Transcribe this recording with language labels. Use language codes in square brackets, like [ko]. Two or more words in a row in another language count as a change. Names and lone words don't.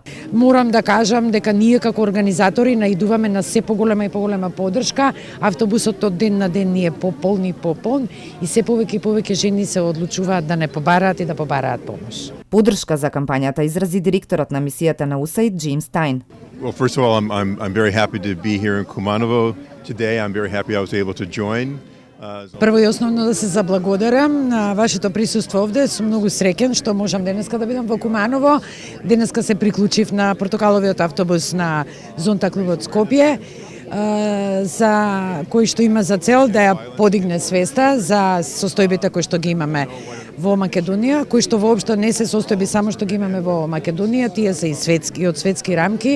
[mk] Морам да кажам дека ние како организатори наидуваме на се поголема и поголема поддршка. Автобусот од ден на ден ни е пополн и пополн и се повеќе и повеќе жени се одлучуваат да не побараат и да побараат помош. Поддршка за кампањата изрази директорот на мисијата на USAID Джеймс Стайн. [en] Well, first of all, I'm very happy to be here in Kumanovo today. I'm very happy I was able to join. [mk] Прво и основно да се заблагодарам на вашето присуство овде. Сум многу среќен што можам денеска да бидам во Куманово. Денеска се приклучив на портокаловиот автобус на Зонта клубот Скопје, за кој што има за цел да ја подигне свеста за состојбите кои што ги имаме во Македонија, кои што воопшто не се состојби само што ги имаме во Македонија, тие се и светски, од светски рамки.